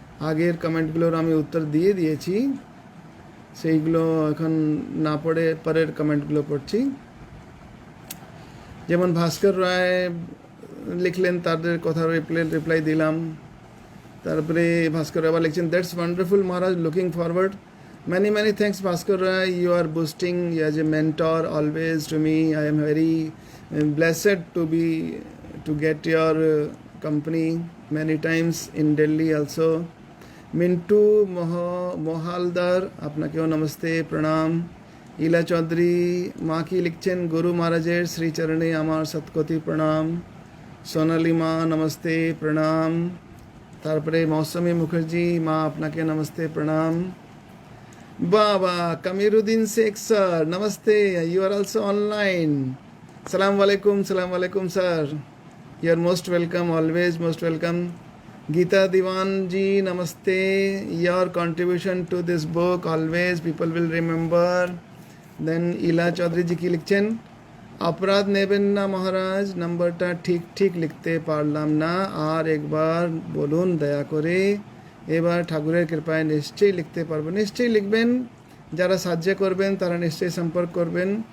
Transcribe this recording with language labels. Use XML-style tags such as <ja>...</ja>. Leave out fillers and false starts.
<bn>আগের কমেন্টগুলোর আমি উত্তর দিয়ে দিয়েছি, সেইগুলো এখন না পড়ে পরের কমেন্টগুলো পড়ছি। যেমন ভাস্কর রায় লিখলেন, তাদের কথা রিপ্লাই দিলাম। তারপরে ভাস্কর আবার লিখছেন,</bn> <en>that's wonderful</en> <bn>Maharaj,</bn> <en>Looking forward. Many, many thanks, Bhaskar Rai. You are boosting as a mentor always to me. I am very blessed to get your company many times in Delhi also.</en> <bn>Mintu Mohaldar, আপনাকেও নমস্তে প্রণাম। ইলা চৌধুরী মা কি লিখছেন, গুরু মহারাজের শ্রীচরণে আমার শতকোটি প্রণাম। সোনালী মা নমস্তে প্রণাম। তারপরে মৌসুমী মুখার্জি মা, আপনাকে নমস্তে প্রণাম।</bn> <en>বাবা কামিরুদ্দিন শেখ স্যার নমস্তে, you are also online. সালাম আলাইকুম sir, you are most welcome, always most welcome. Gita Diwan ji নমস্তে, your contribution to this book always people will remember.</en> <bn>দেন ইলা চৌধুরী জি কি লিখছেন, অপরাধ নেবেন না মহারাজ, নাম্বারটা ঠিক লিখতে পারলাম না, আর একবার বলুন দয়া করে। এবার ঠাকুরের কৃপায় নিশ্চয়ই লিখতে পারবো। নিশ্চয়ই লিখবেন, যারা সাহায্য করবেন তারা নিশ্চয়ই সম্পর্ক করবেন।</bn>